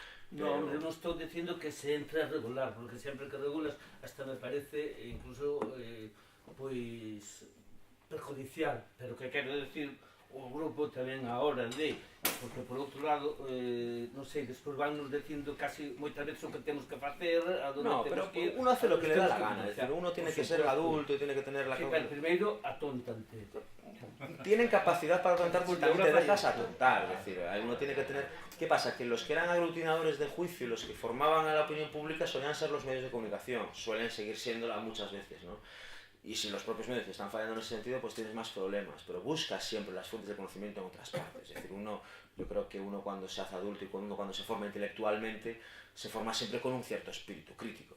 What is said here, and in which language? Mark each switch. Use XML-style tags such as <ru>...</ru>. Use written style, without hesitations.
<gl>No, hombre, non estou dicindo que se entre a regular, porque sempre que regulas hasta me parece incluso pois perjudicial, pero que quero decir o grupo tamén a hora de, porque por outro lado, non sei, despois vannos dicindo casi moitas veces o que temos que facer, a donde no, temos pero que ir.</gl> <es>Uno hace lo que le da la gana, es decir, uno tiene que ser adulto y tiene que tener la...</es> <gl>Sí, pero primeiro atóntante.</gl> <es>Tienen capacidad para atontar porque también te dejas atontar, es decir, uno tiene que tener... ¿Qué pasa? Que los que eran aglutinadores de juicio, los que formaban a la opinión pública solían ser los medios de comunicación, suelen seguir siéndola muchas veces, ¿no? Y si los propios medios te están fallando en ese sentido, pues tienes más problemas, pero buscas siempre las fuentes de conocimiento en otras partes, es decir, yo creo que uno cuando se hace adulto y cuando se forma intelectualmente, se forma siempre con un cierto espíritu crítico.</es>